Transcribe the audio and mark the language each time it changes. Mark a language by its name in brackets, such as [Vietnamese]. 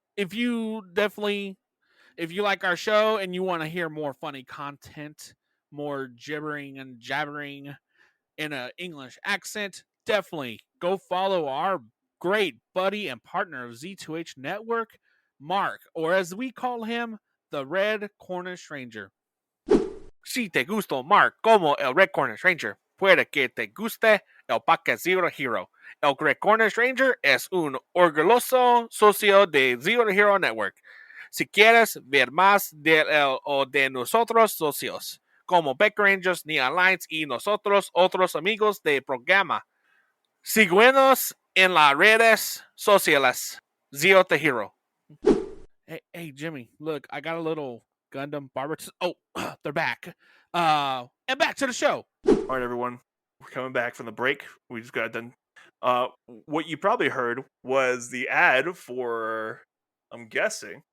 [English] If you like our show and you want to hear more funny content, more gibbering and jabbering in an English accent, definitely go follow our great buddy and partner of Z2H Network, Mark, or as we call him, the Red Cornish Ranger. [Spanish] Si te gustó Mark como el Red Cornish Ranger, puede que te guste el podcast Zero Hero. El Red Cornish Ranger es un orgulloso socio de Zero Hero Network. Si quieres ver más de él o de nosotros socios, como Beck Rangers, Neon Lights y nosotros otros amigos de programa, síguenos en las redes sociales. [English] Zero Hero. Hey, Jimmy, look, I got a little Gundam barber. Oh, they're back. And back to the show. All right, everyone. We're coming back from the break. We just got done. What you probably heard was the ad for, I'm guessing.